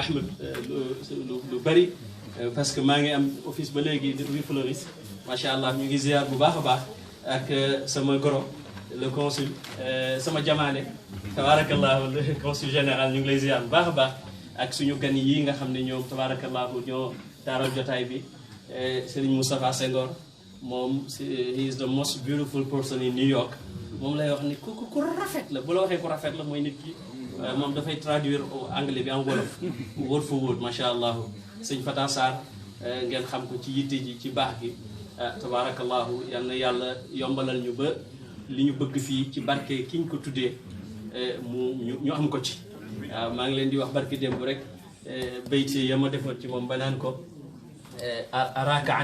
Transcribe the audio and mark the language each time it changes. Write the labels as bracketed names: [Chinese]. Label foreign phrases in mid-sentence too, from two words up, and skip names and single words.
[Wolof] Ahmed lu bari parce que maa ngi am office ba léegi rue Fleuris [Arabic] ما شاء الله [Wolof] ñu ngi ziar bu baax a baax ak sama goro [French] le consul [Wolof] sama jamaane tabarakallahu le [French] consul général [Wolof] ñu ngi lay ziar bu baax a baax ak suñu gan yi nga xam ne ñoom tabarakallahu ñoo taaral jotaay bi Serigne Moustapha Senghor moom [English] he is the most beautiful person in New York [Wolof] moom lay wax ni ku rafet la bu la waxee ku rafet la mooy nit ki moom dafay [French] traduire anglais [Wolof] bi [French] en wolof [English] word for word [Arabic] ما شاء الله [Wolof] sëñ Fata Sarr ngeen xam ko ci yitte ji ci baax gi tabarakallahu yal na yàlla yombalal ñu ba li ñu bëgg fii ci barke ki ñu ko tuddee ñu am ko ci waaw maa ngi leen di wax barke démb rek bayti ya ma defoon ci moom ba naan ko araaka an